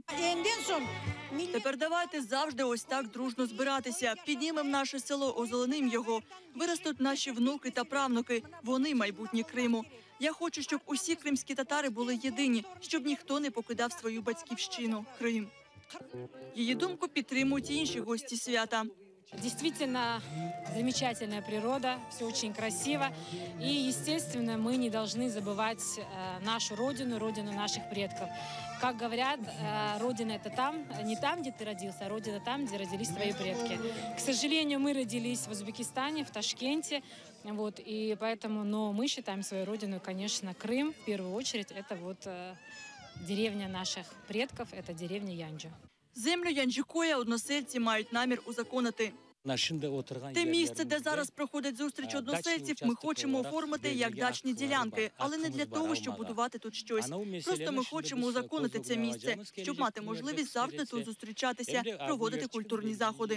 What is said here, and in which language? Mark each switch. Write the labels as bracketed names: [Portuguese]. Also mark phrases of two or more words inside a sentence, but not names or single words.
[Ukrainian] Тепер давайте завжди ось так дружно збиратися. Піднімемо наше село, озеленим його. Виростуть наші внуки та правнуки. Вони майбутнє Криму. Я хочу, щоб усі кримські татари були єдині, щоб ніхто не покидав свою батьківщину – Крим. Її думку підтримують і інші гості свята. [Russian] Действительно замечательная природа, все очень красиво. И, естественно, мы не должны забывать нашу родину, родину наших предков. Как говорят, родина – это там, не там, где ты родился, а родина там, где родились твои предки. К сожалению, мы родились в Узбекистане, в Ташкенте, вот, и поэтому, но мы считаем свою родину, конечно, Крым, в первую очередь, это вот деревня наших предков, это деревня Янджу. [Ukrainian] Землю Янджикоя односельці мають намір узаконити. Те місце, де зараз проходить зустріч односельців, ми хочемо оформити як дачні ділянки, але не для того, щоб будувати тут щось. Просто ми хочемо узаконити це місце, щоб мати можливість завжди тут зустрічатися, проводити культурні заходи.